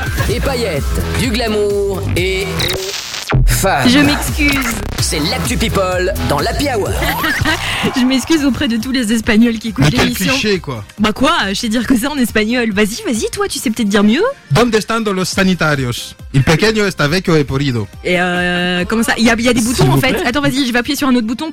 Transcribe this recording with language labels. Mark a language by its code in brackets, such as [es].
[fr] Et paillettes, du glamour et... Je m'excuse. C'est l'actu people dans l'Happy Hour. Je m'excuse auprès de tous les Espagnols qui écoutent l'émission. Mais quel cliché, quoi. Bah quoi, je sais dire que ça en espagnol. Vas-y, vas-y, toi, tu sais peut-être dire mieux. [es] ¿Dónde están los sanitarios? El pequeño está vecchio y podrido. [fr] Et comment ça? Il y a des boutons, en fait. Attends, vas-y, je vais appuyer sur un autre bouton.